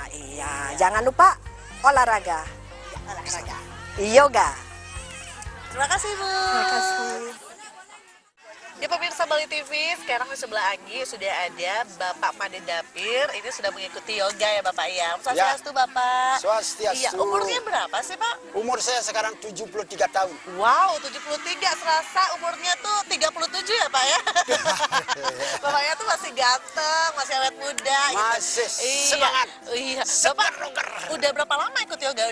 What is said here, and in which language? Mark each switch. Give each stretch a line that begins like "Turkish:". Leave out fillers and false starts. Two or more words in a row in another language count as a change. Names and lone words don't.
Indonesian: Iya, jangan lupa olahraga, Olahraga. yoga. Terima kasih Bu. Terima kasih. Ya pemirsa Bali TV, sekarang di sebelah Anggi sudah ada Bapak Made Dapir. Ini sudah mengikuti yoga ya Bapak ya. Swastiastu Bapak. Swastiastu. Iya, umurnya berapa sih Pak? Umur saya sekarang 73 tahun. Wow, 73, serasa umurnya tuh 37 ya Pak ya. Bapaknya tuh masih ganteng, masih awet muda. Masih Iya. semangat. Iya. Seger Bapak roger. udah berapa lama ikut yoga?